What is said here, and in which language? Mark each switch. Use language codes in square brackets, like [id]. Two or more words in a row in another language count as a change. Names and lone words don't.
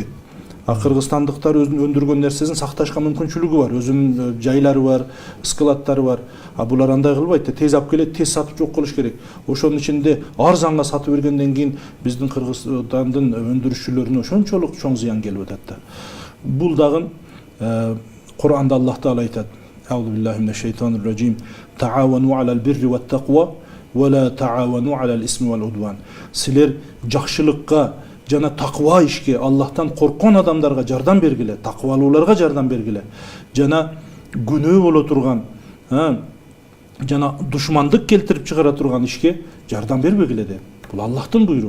[ky] Кыргызстандыктар өзүнүн өндүргөн нерсесин сакташка мүмкүнчүлүгү бар, өзүнүн жайлары бар, складдары бар. Булар андай кылбайт да, тез алып келет, тез сатып жок кылыш керек. Ошонун ичинде арзанга сатып бергенден кийин биздин Кыргызстандын өндүрүшчүлөрүнө ошончолук чоң зыян келип атат да. Бул дагы Кур'анда Аллах Таала айтат: [ar] "أعوذ بالله من الشيطان الرجيم. تعاونوا على البر والتقوى ولا تعاونوا على الإثم والعدوان." [ky] Силер жакшылыкка жана таква ишке, Аллахтан корккон адамдарга жардам бергиле, таквалууларга жардам бергиле. Жана күнөө боло турган, жана душмандык келтирип чыгара турган ишке жардам бербегиле деп. Бул Аллахтын буйругу.